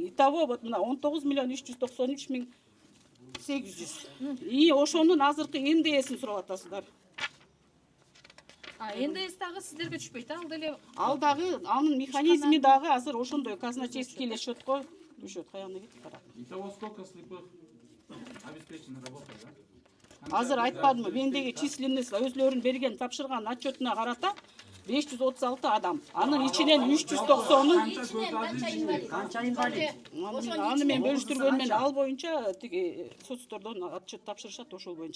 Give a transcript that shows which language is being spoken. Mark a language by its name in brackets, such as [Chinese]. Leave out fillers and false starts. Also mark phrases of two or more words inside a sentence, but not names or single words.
[Russian] Итого вот [Kyrgyz] мына 19 миллион 393 миң 800. И ошонун азыркы НДСин сурап атасыздар. НДС дагы сиздерге түшпөйт, ал деле Ал дагы анын механизми дагы азыр ошондой казначейский эле счетко түшөт. Каягына кетип барат. [Russian] Итого сколько слепых? [Kyrgyz] азыр айтпадымбы мендеги численность өзлөрүнүн берген тапшырган отчетуна карата 536 адам. Анын ичинен 390-ы Канча инвалид? аны мен бөлүштүргөнмөн ал боюнча тиги соцтордон отчет тапшырышат ошол боюнча.